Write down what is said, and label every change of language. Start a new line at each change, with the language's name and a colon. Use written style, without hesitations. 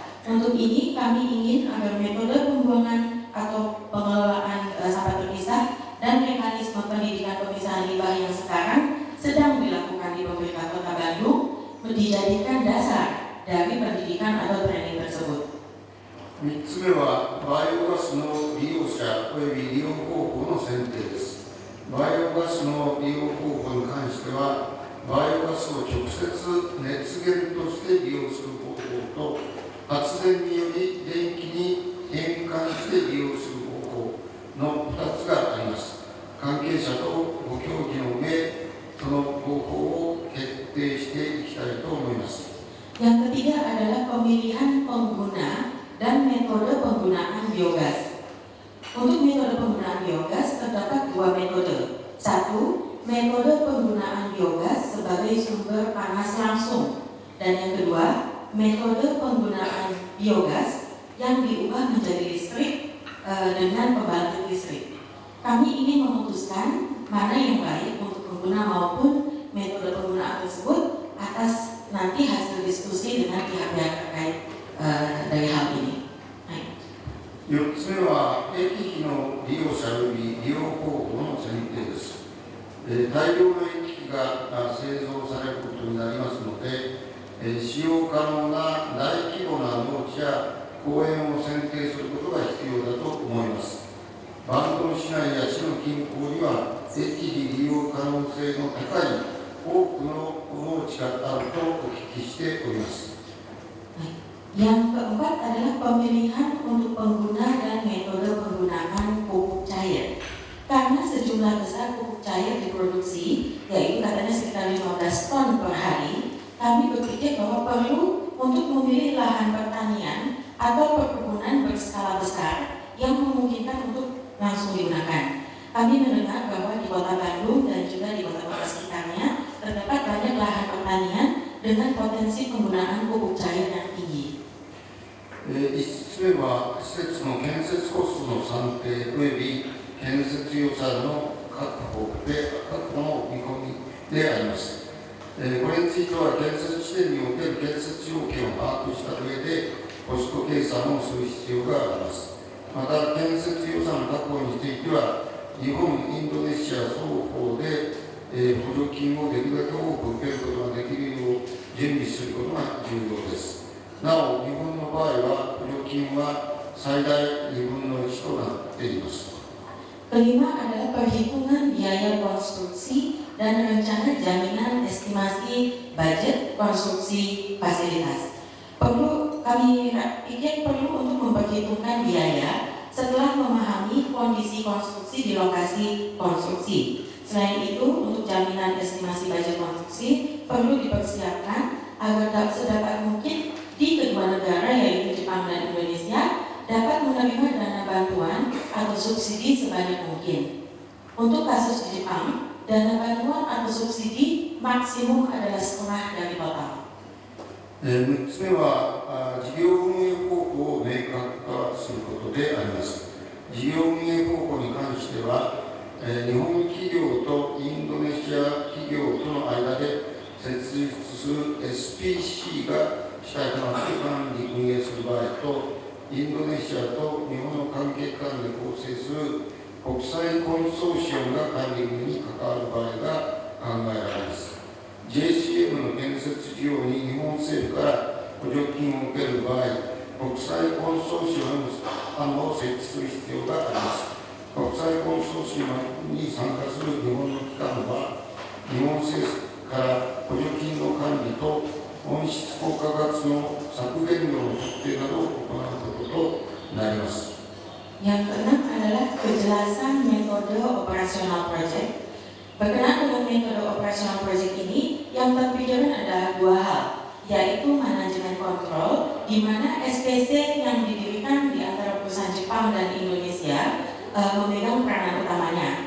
Indonesian: Untuk ini kami ingin agar metode pembuangan atau pengelolaan sampah terpisah dan mekanisme pendidikan pemisahan limbah yang sekarang sedang dilakukan di pemerintah Kota Bandung dijadikan dasar dari pendidikan atau training tersebut.
Japanese: 3つ目はバイオガスの利用者および利用方法の選定です。バイオガスの利用方法に関しては、バイオガスを直接熱源として利用する方法と、発電により電気に変換して利用する方法の2つがあります。関係者とご協議の上、その方法を決定していきたいと思います。
Indonesian: Yang ketiga adalah pemilihan pengguna dan metode penggunaan biogas. Untuk metode penggunaan biogas terdapat dua metode. Satu, metode penggunaan biogas sebagai sumber panas langsung. Dan yang kedua, metode penggunaan biogas yang diubah menjadi listrik dengan pembangkit listrik. Kami ingin memutuskan mana yang baik untuk pengguna maupun metode penggunaan tersebut atas nanti hasil diskusi dengan pihak-pihak terkait dari hal ini.
Japanese: 4つ目は液費の利用者および利用方法の選定です。大量の液費が製造されることになりますので、使用可能な大規模な農地や公園を選定することが必要だと思います。バンドン市内や市の近郊には液費利用可能性の高い多くの農地があるとお聞きしております。
Indonesian: Yang keempat adalah pemilihan untuk pengguna dan metode penggunaan pupuk cair. Karena sejumlah besar pupuk cair diproduksi, yaitu katanya sekitar 15 ton per hari, kami berpikir bahwa perlu untuk memilih lahan pertanian atau perkebunan berskala besar yang memungkinkan untuk langsung digunakan. Kami mendengar bahwa di Kota Bandung dan juga di kota-kota sekitarnya terdapat banyak lahan pertanian dengan potensi penggunaan pupuk cair yang tinggi.
Japanese: 5つ目は施設の建設コストの算定および建設予算の確保の見込みであります。これについては建設地点における建設要件を把握した上でコスト計算をする必要があります。また建設予算確保については日本、インドネシア双方で補助金をできるだけ多く受けることができるよう準備することが重要です。なお、日本の場合は補助金は最大2分の1となっています。
Indonesian: Kelima adalah perhitungan biaya konstruksi dan rencana jaminan estimasi budget konstruksi fasilitas. Kami pikir perlu untuk memperhitungkan biaya setelah memahami kondisi konstruksi di lokasi konstruksi. Selain itu, untuk jaminan estimasi budget konstruksi perlu dipersiapkan agar sedapat mungkin di kedua negara yaitu Jepang dan Indonesia dapat menerima dana bantuan atau subsidi sebanyak mungkin. Untuk kasus di Jepang, dana bantuan atau subsidi maksimum adalah setengah dari total.
Japanese: 6つ目は事業運営方法を明確化することであります。事業運営方法に関しては、日本企業とインドネシア企業との間で設立する SPC が主体となって管理運営する場合と、インドネシアと日本の関係機関で構成する国際コンソーシアムが管理運営に関わる場合が考えられます。 JCM の建設事業に日本政府から補助金を受ける場合、国際コンソーシアムの設置する必要があります。国際コンソーシアムに参加する日本の機関は、日本政府から補助金の管理と温室効果ガスの削減量の測定などを行うこととなります。
Indonesian: Yang keenam adalah kejelasan metode operasional project. Berkenaan dengan metode operasional project ini, yang terpikirkan adalah dua hal, yaitu manajemen kontrol, di mana SPC yang didirikan di antara perusahaan Jepang dan Indonesia memegang peranan utamanya.